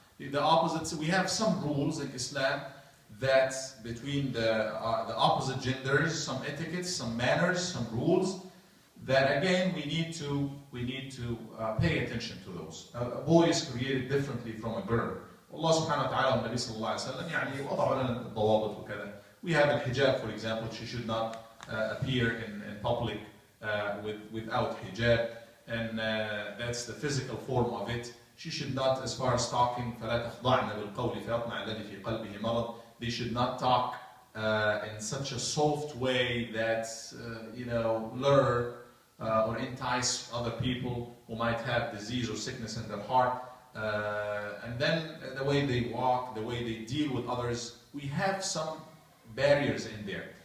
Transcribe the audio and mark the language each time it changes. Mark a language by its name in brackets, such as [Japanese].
[English] The opposites, we have some rules in Islam that between the opposite genders, some etiquettes, some manners, some rules that again we need to pay attention to those. A boy is created differently from a girl. [Arabic] Allah subhanahu wa ta'ala والنبي صلى الله عليه وسلم يعني وضعوا لنا الضوابط وكذا. [English] We have al-hijab, for example. She should not appear in public without hijab, and that's the physical form of it. She should not, as far as talking, [Arabic] فلا تخضعن بالقول فيطمع الذي في قلبه مرض. [English] They should not talk in such a soft way that lure or entice other people who might have disease or sickness in their heart. and then the way they walk, the way they deal with others, we have some barriers in there.